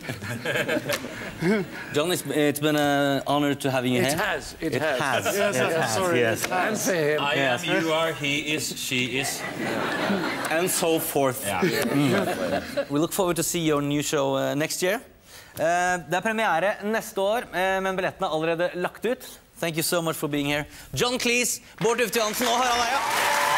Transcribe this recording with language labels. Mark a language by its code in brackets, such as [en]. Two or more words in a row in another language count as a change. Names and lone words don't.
[en] John, it's been an honor to having you here. It has. It has. Yes, sorry. Yes. And for him. I am, you are, he is, she is. And so forth. Yeah. We look forward to see your new show next year. [no] Det premiere neste år, men billettene allerede lagt ut. [en] Thank you so much for being here. John Cleese, Bård Tufte Johansen og Harald Eia.